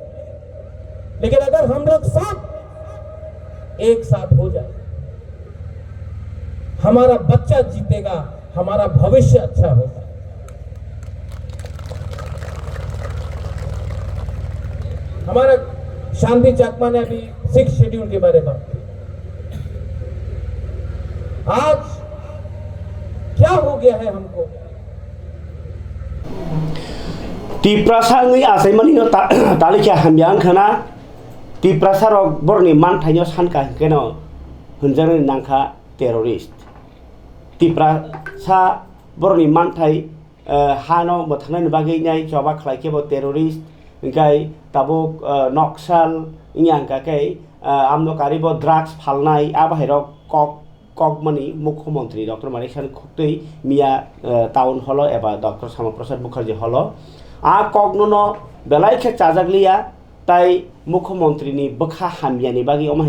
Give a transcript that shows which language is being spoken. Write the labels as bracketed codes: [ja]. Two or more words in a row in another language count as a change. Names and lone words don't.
[hi] लेकिन अगर हम लोग सब एक साथ हो जाए, हमारा बच्चा जीतेगा, हमारा भविष्य अच्छा होगा। हमारा शांति चाकमा ने अभी 6 शेड्यूल के बारे में बात की। आज क्या हो गया है हमको? [trp] तिप्रासांगै आसाइमानिनो तालिखा हामबियां खाना तिप्रासारक बरनि मानथाइनो सानका केनो होनजानो नांखा टेररिस्ट तिप्रासा बरनि मानथाइ हानो बोथांनायनि बागै नाय जबा खालायकेबो टेररिस्ट ओंखाय ताबो नक्साल इंयांकाकै आमनो कारिबो ड्राग्स फालनाय आबाहिरक ककमनि मुख्यमंत्री डॉक्टर मानिक साहानि खुक्तै मिया [en] town hall [trp] एबा डॉक्टर श्यामाप्रसाद मुखार्जी हल आ ककनो बेलायखे चाजागलिया ताई मुख्यमंत्री बखा हामियानि बागै अमाहे